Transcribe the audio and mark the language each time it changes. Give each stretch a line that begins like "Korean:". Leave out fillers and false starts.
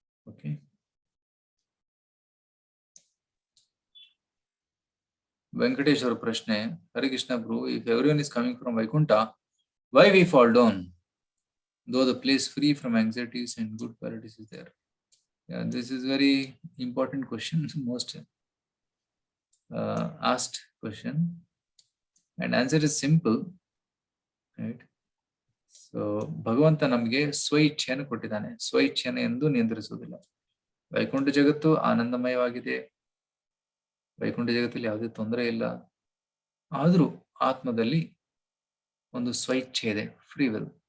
English: Okay, Venkatesh ಅವರ ಪ್ರಶ್ನೆ, Harikrishna bro, if everyone is coming from Vaikuntha, why we fall down though the place free from anxieties and good qualities is there? Yeah, this is very important question, most asked question, and answer is simple, right?
Kannada: So ಭಗವಂತ ನಮಗೆ ಸ್ವಇಚ್ಛೆಯನ್ನು ಕೊಟ್ಟಿದ್ದಾನೆ. ಸ್ವಇಚ್ಛೆಯನ್ನು ಎಂದು ನಿಯಂತ್ರಿಸುವುದಿಲ್ಲ. ವೈಕುಂಠ ಜಗತ್ತು ಆನಂದಮಯವಾಗಿದೆ, ವೈಕುಂಠ ಜಗತ್ತಲ್ಲಿ ಯಾವುದೇ ತೊಂದರೆ ಇಲ್ಲ. ಆದ್ರೂ ಆತ್ಮದಲ್ಲಿ ಒಂದು ಸ್ವಇಚ್ಛೆ ಇದೆ, ಫ್ರೀ ವಿಲ್.